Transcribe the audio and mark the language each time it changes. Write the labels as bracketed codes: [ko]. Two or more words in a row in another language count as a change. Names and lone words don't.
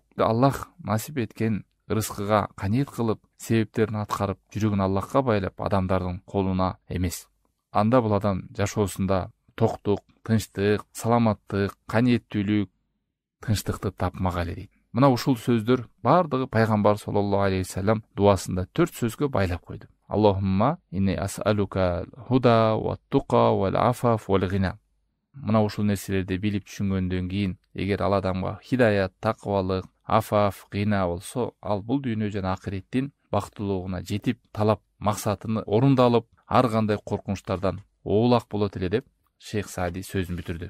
[ky] Аллах насип эткен рызкыга каниет кылып, себептерин аткарып, жүрөгүн Аллахка байлап, адамдардын колуна эмес. Анда бул адам жашоосунда токтук, тынчтык, саламаттык, каниеттүүлүк, тынчтыкты тапмак эле дейт. Мына ушул сөздөр бардыгы Пайгамбар [ar] صلى الله عليه وسلم [ky] дуасында 4 сөзгө байлап койду. [ar] اللهم إني أسألك الهدى والتقى والعفاف والغنى. [ky] Мына ушул нерселерди билип түшүнгөндөн кийин, эгер ал адамга хидаят, таквалык, афаф, гина болсо, ал бул дүйнө жана акыреттин бактылуулугуна жетип, талап максатыны орундалып, ар кандай коркунучтардан оолак болот эле деп Шейх Саади сөзүн бүтүрдү.